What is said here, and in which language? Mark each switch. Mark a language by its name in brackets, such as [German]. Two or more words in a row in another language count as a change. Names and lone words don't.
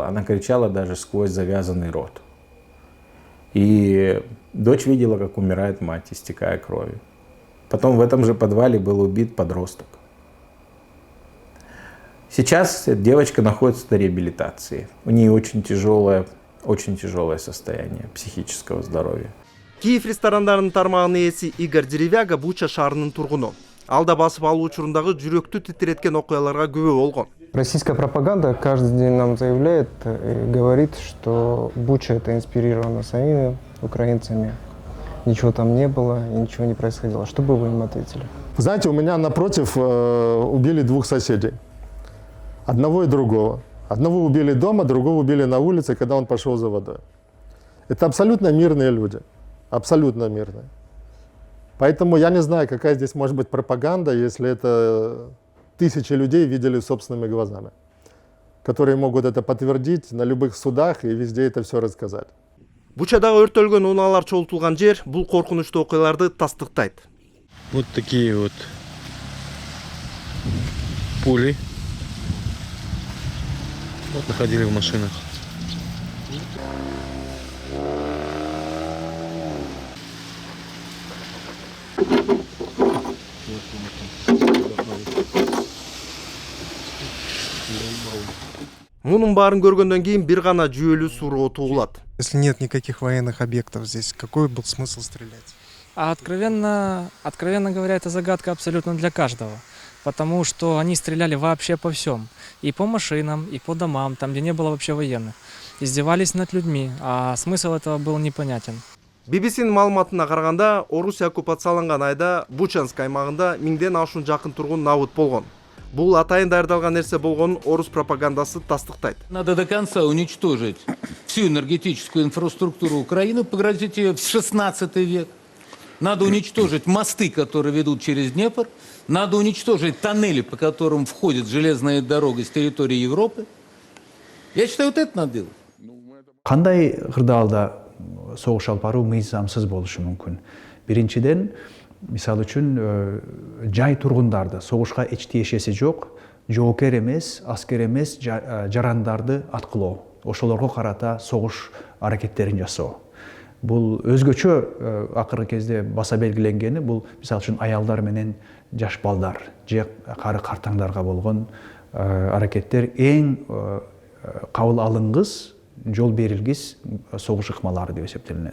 [Russian] Она кричала даже сквозь завязанный рот. И дочь видела, как умирает мать, истекая кровью. Потом в этом же подвале был убит подросток. Сейчас девочка находится на реабилитации. У нее очень тяжелое состояние психического здоровья. [Kyrgyz] Киев ресторандарынын тармагынын ээси Игорь Деревяга Буча шаарынын тургуну. Ал да басып алуу учурундагы жүрөктү титиреткен окуяларга күбө болгон. [Russian] Российская пропаганда каждый день нам заявляет и говорит, что Буча это инспирировано самими украинцами. Ничего там не было и ничего не происходило. Что бы вы им ответили? Знаете, у меня напротив убили 2 соседей. Одного и другого. Одного убили дома, другого убили на улице, когда он пошел за водой. Это абсолютно мирные люди. Абсолютно мирные. Поэтому я не знаю, какая здесь может быть пропаганда, если это тысячи людей видели собственными глазами, которые могут это подтвердить на любых судах и везде это все рассказать. [Kyrgyz] Бучадагы өрттөлгөн унаалар чогултулган жер бул коркунучтуу окуяларды тастыктайт. [Russian] Вот такие вот пули находили в машинах. [Kyrgyz] Мунун баарын көргөндөн кийин бир гана жүйөлүү суроо туулат. [Russian] Если нет никаких военных объектов здесь, какой был смысл стрелять? А откровенно говоря, это загадка абсолютно для каждого. Потому что они стреляли вообще по всем. И по машинам, и по домам, там, где не было вообще военных. Издевались над людьми, а смысл этого был непонятен. [Kyrgyz] BBC'нин маалыматына караганда, Орусия оккупацияланган айда Бучанск аймагында 1000ден ашуун жакын тургун набыт болгон. Бул атайын даярдалган нерсе болгонун орус пропагандасы тастыктайт. [Russian] Надо до конца уничтожить всю энергетическую инфраструктуру Украины, погрузить ее в 16 век. Надо уничтожить мосты, которые ведут через Днепр. Надо уничтожить тоннели, по которым входит железная дорога с территории Европы. Я считаю, вот это надо делать. [Kyrgyz] Кандай кырдаалда согуш алып баруу мыйзамсыз болушу мүмкүн. Биринчиден, мисалы үчүн жай тургундарды согушка эч тиешеси жок, жоокер эмес, аскер эмес жарандарды аткылоо. Ошолорго карата согуш аракеттерин жасоо. Бул өзгөчө акыркы кезде баса белгиленгени бул мисалы үчүн аялдар менен жаш балдар же кары картаңдарга болгон аракеттер эң кабыл алынгыс, жол берилгис согуш ыкмалары деп эсептелинет.